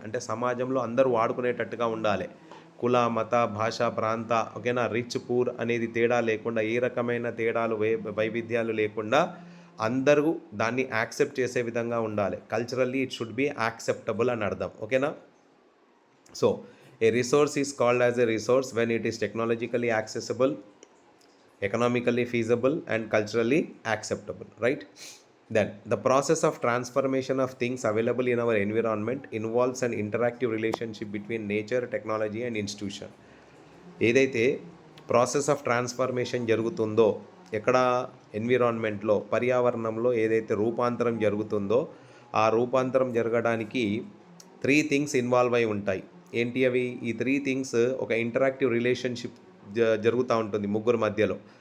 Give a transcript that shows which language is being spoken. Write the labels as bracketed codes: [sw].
[te] అంటే సమాజంలో అందరూ వాడుకునేటట్టుగా ఉండాలి. కుల, మత, భాష, ప్రాంత, ఓకేనా, రిచ్ పూర్ అనేది తేడా లేకుండా, ఏ రకమైన తేడాలు వైవిధ్యాలు లేకుండా అందరూ దాన్ని యాక్సెప్ట్ చేసే విధంగా ఉండాలి. [en] culturally it should be acceptable [te] అని అర్థం, ఓకేనా. [en] So a resource is called as a resource when it is technologically accessible, economically feasible and culturally acceptable, right? Then the process of transformation of things available in our environment involves an interactive relationship between nature, technology and institution. [te] ఏదైతే process of transformation జరుగుతుందో ఎక్కడ, ఎన్విరాన్మెంట్లో, పర్యావరణంలో ఏదైతే రూపాంతరం జరుగుతుందో ఆ రూపాంతరం జరగడానికి 3 థింగ్స్ ఇన్వాల్వ్ అయి ఉంటాయి. ఏంటి అవి? ఈ 3 థింగ్స్ ఒక ఇంటరాక్టివ్ రిలేషన్‌షిప్ జరుగుతా ఉంటుంది ముగ్గురు మధ్యలో.